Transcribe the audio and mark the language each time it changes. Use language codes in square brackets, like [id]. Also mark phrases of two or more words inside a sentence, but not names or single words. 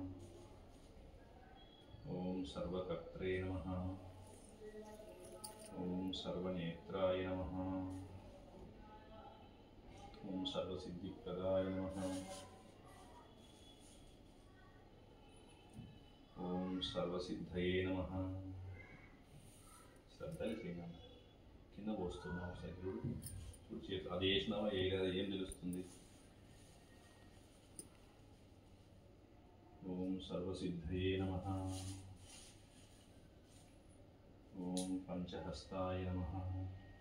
[sa] ओं सर्वकर्त्रे नमः। ओं सर्वनेत्राय नमः। ओं सर्वसिद्धिप्रदाय नमः। ओं सर्वसिद्धये नमः। [te] శ్రద్ధగా చేయాలి. కింద పోస్తున్నావు సైకిల్ చూసి అది వేసినావా వేయలేదా ఏం తెలుస్తుంది. [sa] ఓం సర్వసిద్ధయే నమః. ఓం పంచహస్తాయ నమః.